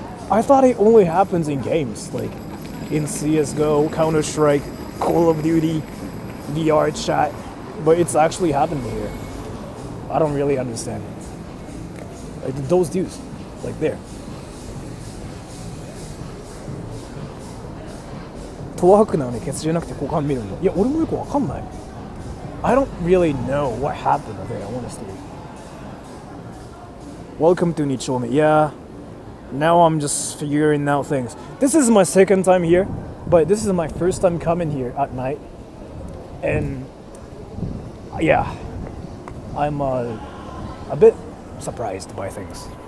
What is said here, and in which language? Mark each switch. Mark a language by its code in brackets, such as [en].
[en] I thought it only happens in games, like in CSGO, Counter-Strike, Call of Duty, VR chat, but it's actually happening here. I don't really understand. Like those dudes, like there. [ja] トワークなのにケツじゃなくて股間見るの。いや、俺もよくわかんない。 [en] I don't really know what happened there, honestly. Welcome to Nichome. Yeah. Now I'm just figuring out things. This is my second time here, but this is my first time coming here at night. And yeah, I'm a bit surprised by things.